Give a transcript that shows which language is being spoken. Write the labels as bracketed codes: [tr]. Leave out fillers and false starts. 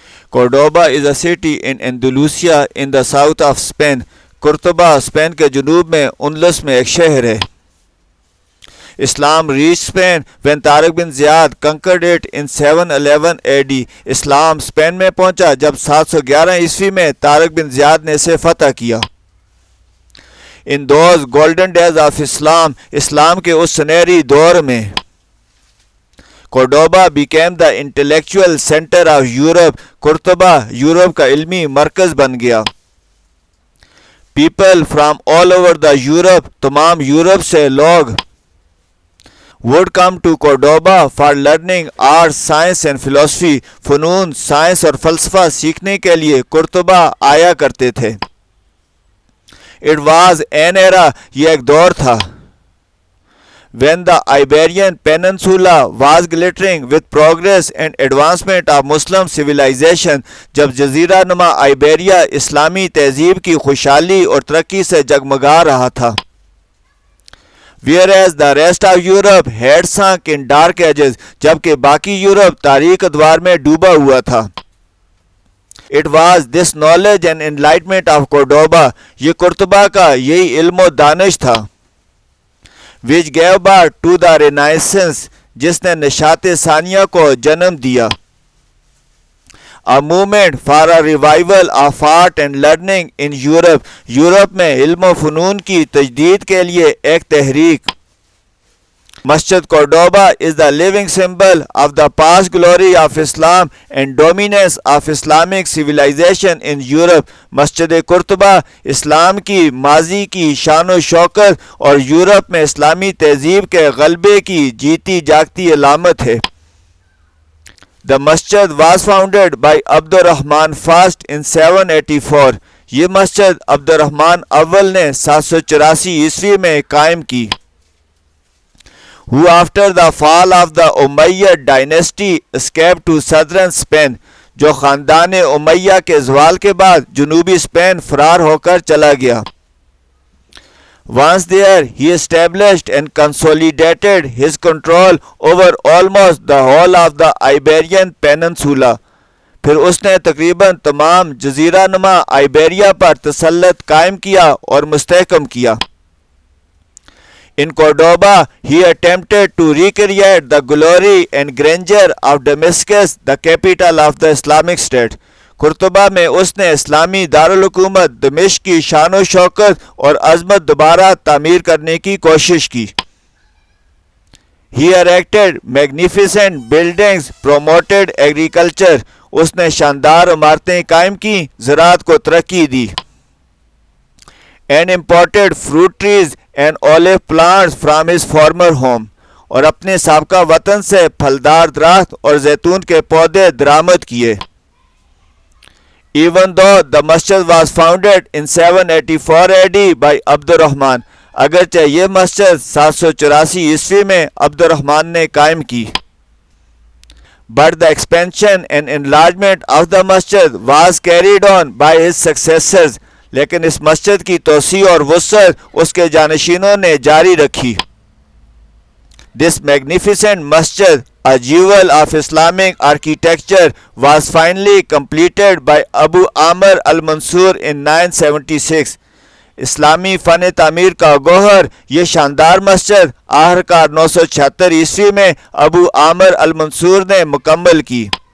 [en] Cordoba is a city in Andalusia in the south of Spain. [ur] قرطبہ Spain کے جنوب میں اندلس میں ایک شہر ہے. [en] Islam reach Spain when Tariq bin Ziyad conquered it in 711 AD. [ur] Islam Spain میں پہنچا جب 711 عیسوی میں طارق بن زیاد نے اسے فتح کیا. [en] In those golden days of Islam, [ur] اسلام کے اس سنہری دور میں [en] Cordoba became the intellectual center of Europe. [ur] قرطبہ Europe کا علمی مرکز بن گیا. [en] People from all over the Europe, [ur] تمام یورپ سے لوگ [en] would come to Cordoba for learning art, science and philosophy. [ur] فنون، سائنس اور فلسفہ سیکھنے کے لیے قرطبہ آیا کرتے تھے. [en] It was an era, [ur] یہ ایک دور تھا. [en] When the Iberian Peninsula was glittering with progress and advancement of Muslim civilization, [ur] جب جزیرہ نما آئیبیریا اسلامی تہذیب کی خوشحالی اور ترقی سے جگمگا رہا تھا. [en] Whereas the rest of Europe had sunk in dark ages, [ur] جبکہ باقی یورپ تاریک ادوار میں ڈوبا ہوا تھا. [en] It was this knowledge and enlightenment of Cordoba, [ur] یہ قرطبہ کا یہی علم و دانش تھا, [en] which gave birth to the Renaissance, [ur] جس نے نشاط ثانیہ کو جنم دیا. [en] A movement for a revival of art and learning in Europe, [ur] Europe میں علم و فنون کی تجدید کے لیے ایک تحریک. [en] Masjid Cordoba is the living symbol of the past glory of Islam and dominance of Islamic civilization in Europe. [ur] مسجد قرطبہ اسلام کی ماضی کی شان و شوکت اور یورپ میں اسلامی تہذیب کے غلبے کی جیتی جاگتی علامت ہے. [en] The masjid was founded by Abdur Rahman first in 784. [ur] یہ مسجد عبد الرحمن اول نے 784 عیسوی میں قائم کی. [en] Who after the fall of the Umayyad dynasty escaped to southern Spain, [ur] جو خاندان امیہ کے زوال کے بعد جنوبی اسپین فرار ہو کر چلا گیا. [en] Once there, he established and consolidated his control over almost the whole of the Iberian Peninsula. [ur] پھر اس نے تقریباً تمام جزیرہ نما آئیبیریا پر تسلط قائم کیا اور مستحکم کیا. [en] In Cordoba, he attempted to recreate the glory and grandeur of Damascus, the capital of the Islamic State. [ur] قرطبہ میں اس نے اسلامی دارالحکومت دمشق کی شان و شوکت اور عظمت دوبارہ تعمیر کرنے کی کوشش کی. [en] He erected magnificent buildings, promoted agriculture. [ur] اس نے شاندار عمارتیں قائم کی، زراعت کو ترقی دی. [en] And imported fruit trees and olive plants from his former home. [ur] اور اپنے سابقہ وطن سے پھلدار درخت اور زیتون کے پودے درآمد کیے. [en] Even though the masjid was founded in 784 AD by Abdur Rahman, [ur] اگرچہ یہ مسجد 784 عیسوی میں عبد الرحمن نے قائم کی. [en] But the expansion and enlargement of the masjid was carried on by his successors. [ur] لیکن اس مسجد کی توسیع اور وسعت اس کے جانشینوں نے جاری رکھی. [en] This magnificent masjid, a jewel of Islamic architecture, was finally completed by Abu Amr al-Mansur in 976. [ur] اسلامی فن تعمیر کا گوہر یہ شاندار مسجد آخرکار 976 عیسوی میں ابو عامر المنصور نے مکمل کی.